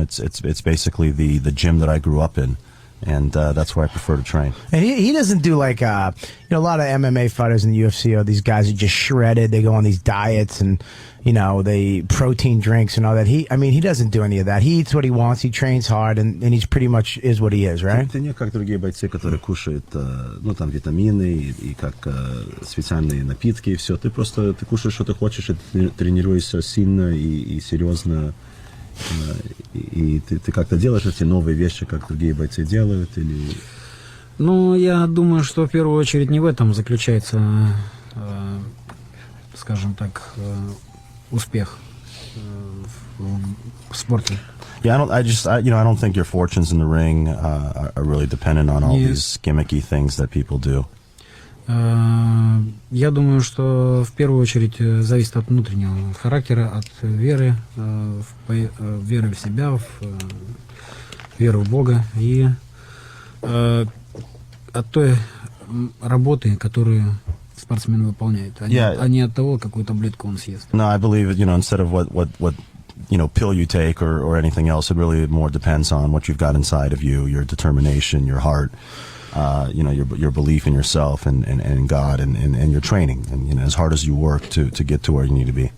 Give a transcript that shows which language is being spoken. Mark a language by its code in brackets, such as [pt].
[en] It's basically the gym that I grew up in. And that's where I prefer to train. And he doesn't do like, a lot of MMA fighters in the UFC are these guys who just shredded. They go on these diets and, they protein drinks and all that. He doesn't do any of that. He eats what he wants. He trains hard and he's pretty much is what he is, right? [ru] Ты не как другие бойцы, которые кушают, там витамины и как специальные напитки и все. Ты кушаешь, что ты хочешь, и ты тренируешься сильно и серьезно. И ты как-то делаешь эти новые вещи, как другие бойцы делают, или? Ну, я думаю, что в первую очередь не в этом заключается, скажем так, успех в спорте. [en] Yeah, I don't think your fortunes in the ring are really dependent on all these gimmicky things that people do. [ru] Я думаю, что в первую очередь зависит от внутреннего характера, от веры, веры в себя, в веру в Бога и от той работы, которую спортсмен выполняет, а не от того, какую таблетку он съест. [en] No, I believe instead of what pill you take or anything else, it really more depends on what you've got inside of you, your determination, your heart. Your belief in yourself and God and your training and as hard as you work to get to where you need to be.